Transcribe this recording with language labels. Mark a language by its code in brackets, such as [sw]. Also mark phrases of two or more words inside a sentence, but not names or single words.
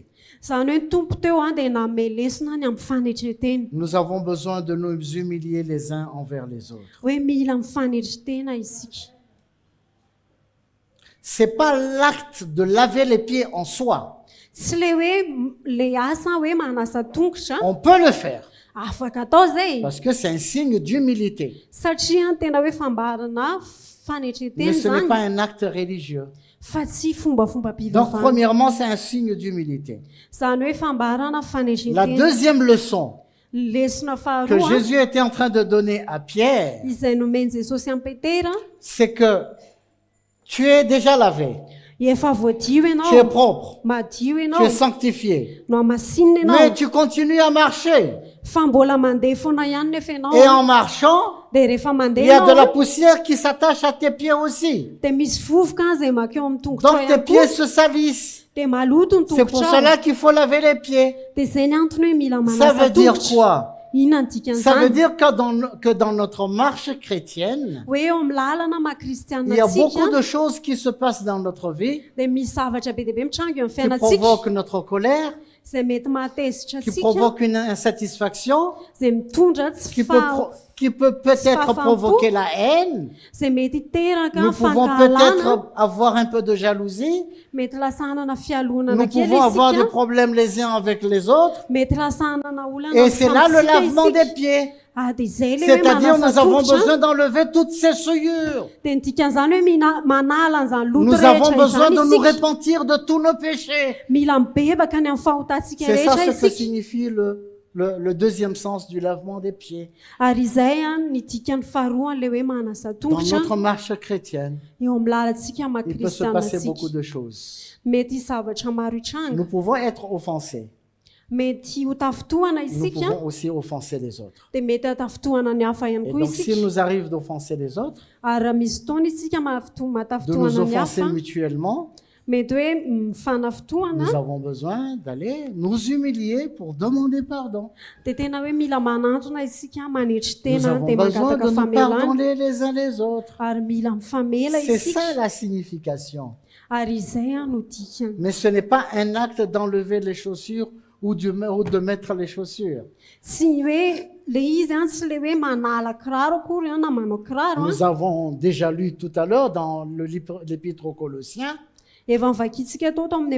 [mg] Zany hoe ny tompo teo dia nanome lesona ny amin'ny fanetretena [fr] Nous avons besoin de nous humilier les uns envers les autres. [mg] hoe mila mifanetretena isika. [fr] C'est pas l'acte de laver les pieds en soi. [mg] Tsy le hoe le asa hoe manasa tongotra [fr] On peut le faire [mg] afaka atao zay [fr] parce que c'est un signe d'humilité. [mg] satria ny tena hoe fambarana [fr] Mais [mg] fanetretena [fr] ce n'est [mg] zany [fr] pas un acte religieux. [mg] fa tsy fombafomba [fr] Donc [mg] mpivavahana. [fr] premièrement, c'est un signe d'humilité. [mg] Zany hoe fambarana [fr] La [mg] fanetretena. [fr] deuxième leçon [mg] Lesona [fr] que [mg] faharoa [fr] Jésus était en train de donner à Pierre, [mg] izay nomeny Jesosy amin'ny Petera [fr] c'est que tu es déjà lavé, [mg] efa voadio [fr] tu es [mg] ianao [fr] propre, [mg] madio [fr] tu [mg] ianao [fr] es sanctifié, [mg] no amasinina [fr] mais [mg] ianao [fr] tu continues à marcher. [mg] fa mbola mandeha foana ihany nefa ianao [fr] Et en marchant, [mg] dia rehefa [fr] il [mg] mandeha [fr] y a de la [mg] ianao [fr] poussière qui s'attache à tes pieds aussi. [mg] dia misy vovoka zay makeo amin'ny tongotrao [fr] Donc tes [mg] ihany [fr] pieds [mg] koa [fr] se salissent. [mg] dia maloto ny [fr] C'est pour [mg] tongotrao [fr] cela qu'il faut laver les pieds. [mg] dia zay ny antony hoe mila [fr] Ça [mg] manasa [fr] veut dire [mg] tongotra. [fr] quoi? [mg] Inona ny dikany [fr] Ça veut [mg] zany [fr] dire que dans notre marche chrétienne, [mg] hoe eo amin'ny lalana [fr] il [mg] mahakristianina [fr] y a beaucoup [mg] atsika [fr] de choses qui se passent dans notre vie [mg] dia misy zavatra be dia be mitrango eo amin'ny [fr] qui [mg] fiainatsika [fr] provoquent notre colère, [mg] zay mety mahatezitra [fr] qui [mg] atsika [fr] provoquent une insatisfaction, [mg] zay mitondra tsy [fr] qui peut peut-être [mg] Fafampo. [fr] provoquer la haine. [mg] zay mety hiteraka [fr] Nous pouvons [mg] fankahalana [fr] peut-être avoir un peu de jalousie. [mg] mety lasanana fialonana [fr] Nous [mg] kely [fr] pouvons avoir des [mg] isika [fr] problèmes les uns avec les autres. [mg] mety lasanana olana [fr] Et c'est là le [mg] samy sika [fr] lavement [mg] isika. [fr] des pieds. [mg] Dia zay le hoe [fr] C'est-à-dire, [mg] manasa [fr] nous avons [mg] tongotra [fr] besoin d'enlever toutes ces souillures. [mg] dia ny dikan'izany hoe manala an'izany loto [fr] Nous avons [mg] rehetra [fr] besoin [mg] izany [fr] de nous [mg] isika [fr] repentir de tous nos péchés. [mg] mila mibebaka ny amin'ny fahotantsika [fr] C'est ça [mg] rehetra [fr] ce que [mg] isika [fr] signifie le deuxième sens du lavement des pieds. [mg] ary izay ny dikany faharoany le hoe manasa [fr] Dans [mg] tongotra [fr] notre marche chrétienne, [mg] eo amin'ny lalantsika [fr] il peut se passer beaucoup [mg] makristianatsika [fr] de choses. [mg] mety zavatra maro itranga [fr] Nous pouvons être offensés. [mg] mety ho tafotohana [fr] Nous [mg] isika [fr] pouvons aussi offenser les autres. [mg] dia mety hatafotohana ny hafa ihany [fr] Et [mg] koa [fr] donc, s'il [mg] isika [fr] nous arrive d'offenser les autres, [mg] ary raha misy fotoana isika [fr] de nous [mg] matafotohana ny [fr] offenser [mg] hafa [fr] mutuellement, [mg] mety hoe mifanafotohana [fr] nous avons besoin d'aller nous humilier pour demander pardon. [mg] dia tena hoe mila manantona isika manetry [fr] Nous [mg] tena [fr] avons [mg] dia [fr] besoin [mg] mangataka [fr] de nous [mg] famelana [fr] pardonner les uns les autres. [mg] ary mila mifamela [fr] C'est [mg] isika [fr] ça la signification. [mg] ary izay no dikany [fr] Mais ce n'est pas un acte d'enlever les chaussures ou de mettre les chaussures. [mg] tsy hoe le izy tsy le hoe manala kiraro akory na manao kiraro [fr] Nous avons déjà lu tout à l'heure dans l'épître aux Colossiens [mg] efa nivakitsika tao amin'ny